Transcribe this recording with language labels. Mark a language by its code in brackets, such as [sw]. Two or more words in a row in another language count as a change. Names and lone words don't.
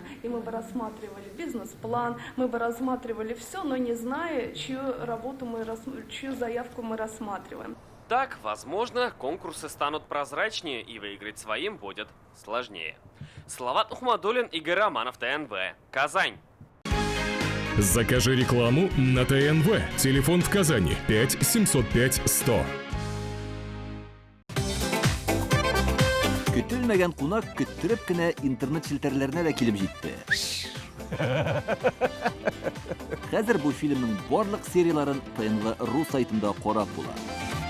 [ru] И мы бы рассматривали бизнес-план, мы бы рассматривали все, но не зная, чью заявку мы рассматриваем. Так, возможно, конкурсы станут прозрачнее и выиграть своим будет сложнее. Салават Ухмадуллин, Игорь Романов, ТНВ, Казань. Закажи рекламу на ТНВ. Телефон в Казани 5 705 100. [tt] Көтелмәгән кунак көттүреп кенә интернет челтәрләренә дә килеп җитте. Хәзер бу фильмның барлык серияларын ТНВ.ру сайтында карап була.